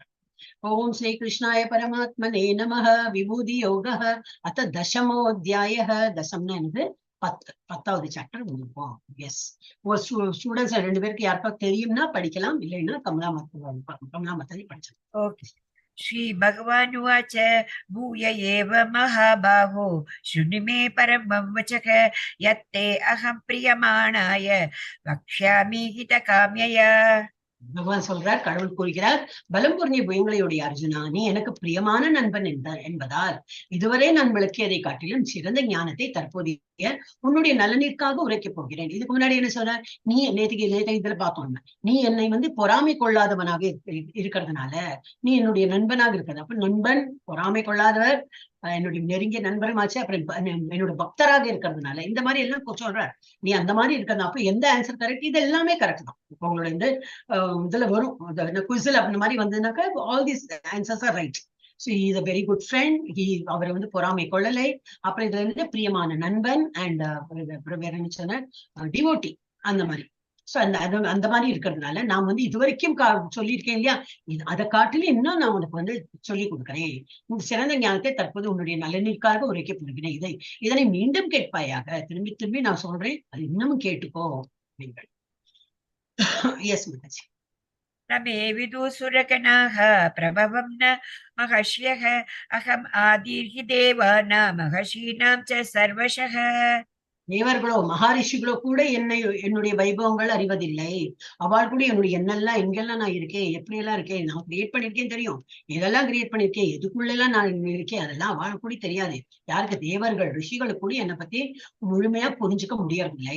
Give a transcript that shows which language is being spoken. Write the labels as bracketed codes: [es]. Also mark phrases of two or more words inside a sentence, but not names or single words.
[sa] ओम् श्री कृष्णाय परमात्मने नमः विभूति योगः अथ दशमोध्यायः. [ta] தசம்னா என்னது 10வது சாப்டர் முடிப்போம். எஸ், ஸ்டூடெண்ட்ஸ் 2 பேருக்கு யாருக்காவது தெரியும்னா படிக்கலாம், இல்லைன்னா கமலாமத்தனை படிச்சலாம். ஓகே. [sa] श्री भगवानुवाच भूय एव महाबाहो शृणु मे परमं वचः यत्ते अहं प्रियमाणाय वक्ष्यामि हितकाम्यया. [ta] பகவான் சொல்றார், கடவுள் கூறுகிறார், பலம் பொருந்திய புயங்களையுடைய அர்ஜுனா, நீ எனக்கு பிரியமான நண்பன் என்பதால் இதுவரை நான் விளக்கியதை காட்டிலும் சிறந்த ஞானத்தை தற்போதைய உன்னுடைய நலனிற்காக உரைக்கப் போகிறேன். இதுக்கு முன்னாடி என்ன சொல்ற, நீ நேற்றுக்கு இதுல பார்த்தோம், நீ என்னை வந்து பொறாமை கொள்ளாதவனாக இருக்கிறதுனால நீ என்னுடைய நண்பனாக இருக்கிறது. அப்ப நண்பன் பொறாமை கொள்ளாதவர், என்னுடைய நெருங்கிய நண்பருமாச்சு, அப்புறம் என்னோட பக்தராக இருக்கிறதுனால இந்த மாதிரி எல்லாம் சொல்ற. நீ அந்த மாதிரி இருக்கிறது. அப்ப எந்த ஆன்சர் கரெக்ட்? இது எல்லாமே கரெக்ட் தான். இப்போ உங்களோட இந்த இதுல வரும் குவிஸ்ல அந்த மாதிரி வந்ததுனாக்கா [en] all these answers are right. so he is a very good friend. [ta] அவரை வந்து பொறாமை கொள்ளலை. அப்புறம் இதுல இருந்து பிரியமான நண்பன் அண்ட் வேற என்ன சொன்ன டிவோட்டி அந்த மாதிரி. சோ அந்த மாதிரி இருக்கிறதுனால நான் வந்து இது வரைக்கும் சொல்லியிருக்கேன் இல்லையா, அதை காட்டிலும் இன்னும் நான் உனக்கு வந்து சொல்லி கொடுக்கிறேன். இந்த சிறந்த ஞானத்தை தற்போது உன்னுடைய நலனிற்காக உரைக்கப்படுகிறேன். இதனை மீண்டும் கேட்பாயாக. திரும்பி திரும்பி நான் சொல்றேன், அது இன்னமும் கேட்டுக்கோ நீங்கள். எஸ் மாதாஜி. [sa] नमे विदुसुरगणाः प्रभवं न महर्ष्यः अहम् आदिर्हि देवानां महर्षीणां च सर्वशः. [ta] தேவர்களோ மகாரிஷிகளோ கூட என்னுடைய வைபவங்கள் அறிவதில்லை. அவள் கூட என்னுடைய என்னெல்லாம் எங்கெல்லாம் நான் இருக்கேன், எப்படி எல்லாம் இருக்கேன், நான் கிரியேட் பண்ணிருக்கேன் தெரியும், எதெல்லாம் கிரியேட் பண்ணிருக்கேன், எதுக்குள்ள எல்லாம் நான் இருக்கேன், அதெல்லாம் அவள் கூட தெரியாது. யாருக்கு? தேவர்கள் ரிஷிகளுக்கு கூட என்னை பத்தி முழுமையா புரிஞ்சுக்க முடியவில்லை.